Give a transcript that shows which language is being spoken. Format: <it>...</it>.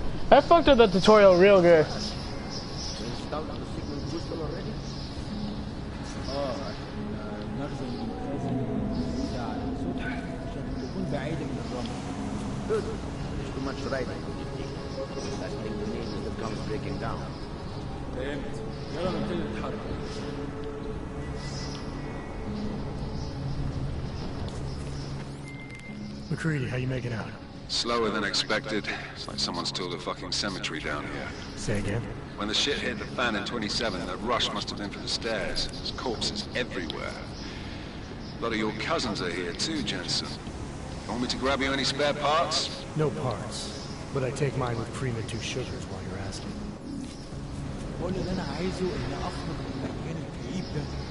<en>I fucked up the tutorial real good. Installed the signal booster already?</en> <ar>نخزن المخازن بتاع السطح عشان تكون بعيدة من الرمل.</ar> <en>Good. There's too much riding. Last thing we need is the guns breaking down.</en> <ar>فهمت. يلا نبتدي نتحرك.</ar> <en>McCready, how you making out? Slower than expected. It's like someone's tilled a fucking cemetery down here. Say again? When the shit hit the fan in 27, that rush must have been for the stairs. There's corpses everywhere. A lot of your cousins are here too, Jensen. You want me to grab you any spare parts? No parts. But I take mine with cream and 2 sugars while you're asking.</en> <ar>كل اللي أنا عايزه إني أخرج من المكان الكئيب ده.</ar>